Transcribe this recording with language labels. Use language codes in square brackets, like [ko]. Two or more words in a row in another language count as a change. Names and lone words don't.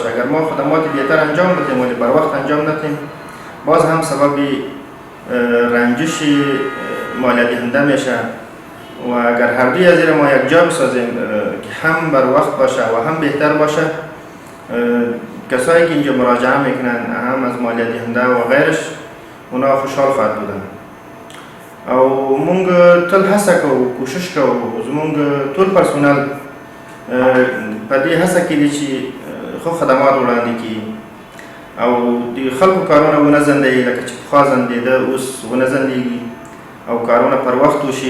[fa] اگر ما خدمات بهتر انجام بدیم ولی بر وقت انجام ندیم باز هم سبب رنجش مالیه دهنده میشه و اگر هر دوی از ما یک جا بسازیم که هم بر وقت باشه و هم بهتر باشه، کسایی که اینجا مراجعه میکنن هم از مالیه دهنده و غیرش اونا خوشحال خواهد بودن. [ps] او مونږ تل هڅه کوو، کوشش کوو زمونږ ټول پرسونل په دې هڅه کې دي چې خو خدمات وړاندې کړي او د خلکو کارونه ونه ځنډوي، لکه چې پخوا ځنډېده اوس ونه ځنډېږي او کارونه پر وخت وشي.